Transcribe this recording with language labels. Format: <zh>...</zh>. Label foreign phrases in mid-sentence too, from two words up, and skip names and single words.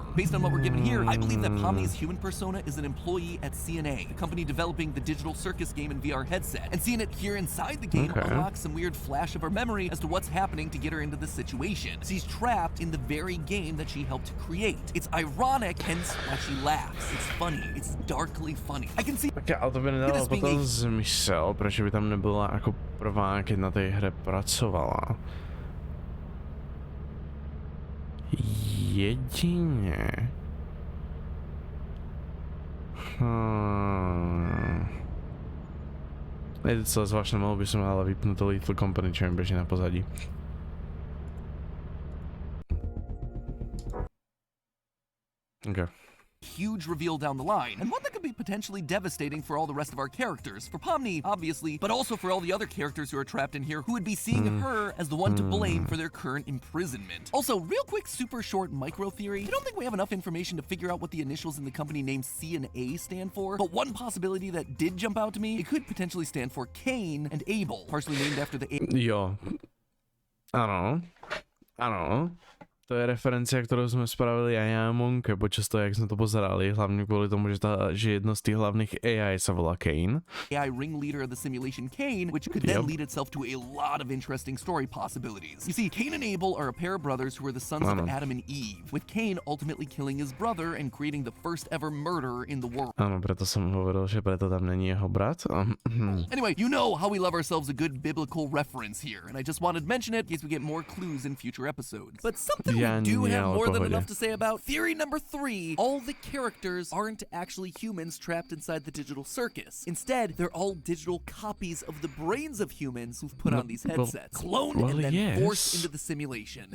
<en>Based on what we're given here, I believe that Pomni's human persona is an employee at CNA, the company developing the digital circus game and VR headset, and seeing it here inside the game unlocks some weird flash of her memory as to what's happening to get her into this situation. She's trapped in the very game that she helped create. It's ironic, hence why she laughs. It's funny. It's darkly funny. I can see.</en> <sk>Okay, ale to by nedalo potom zmysel, prečo by tam nebola ako prvá, keď na tej hre pracovala. Jedine. Je to celé zvláštne, mohol by som ale vypnúť to Little Company, čo mi beží na pozadí.</sk> <en>Okay. Huge reveal down the line, and one that could be potentially devastating for all the rest of our characters. For Pomni, obviously, but also for all the other characters who are trapped in here who would be seeing her as the one to blame for their current imprisonment. Also, real quick, super short micro theory. I don't think we have enough information to figure out what the initials in the company name C and A stand for, but one possibility that did jump out to me, it could potentially stand for Cain and Abel, partially named after the</en> <sk>Jo. Áno. Áno. To je referencia, ktorú sme spravili aj ja a Monke počas toho, jak sme to pozerali, hlavne kvôli tomu, že jedno z tých hlavných AI sa volá Kane.</sk> <en>AI ringleader of the simulation Kane, which could then lead itself to a lot of interesting story possibilities. You see, Cain and Abel are a pair of brothers who are the sons of Adam and Eve, with Cain ultimately killing his brother and creating the first ever murder in the world.</en> <sk>Áno, preto som hovoril, že preto tam není jeho brat.</sk> <en>Anyway, you know how we love ourselves a good biblical reference here, and I just wanted to mention it in case we get more clues in future episodes. But something we do have more than enough to say about. Theory number 3, all the characters aren't actually humans trapped inside the digital circus. Instead, they're all digital copies of the brains of humans who've put on these headsets, cloned and then forced into the simulation.</en>